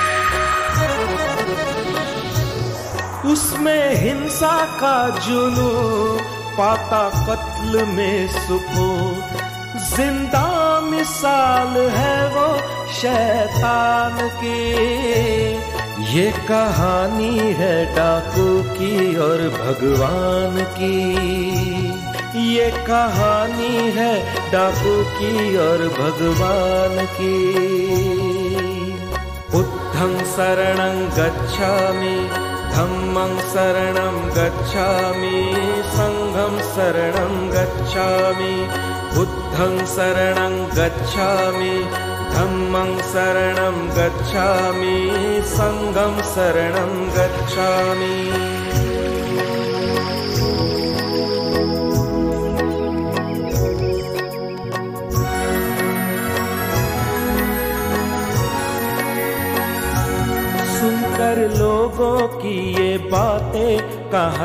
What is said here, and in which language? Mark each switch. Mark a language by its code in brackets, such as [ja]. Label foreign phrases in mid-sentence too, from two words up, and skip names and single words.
[hi] उसमें हिंसा का जुनून पाता कत्ल में सुकून, जिंदा मिसाल है वो शैतान की, ये कहानी है डाकू की और भगवान की, ये कहानी है डाकू की और भगवान की। [pi] बुद्धं शरणं गच्छामि, धम्मं शरणं गच्छामि, संघं शरणं गच्छामि, बुद्धं शरणं गच्छामि, धम्मं शरणं गच्छामि, संघं शरणं गच्छामि। [hi] सुनकर लोगों की ये बातें कहाँ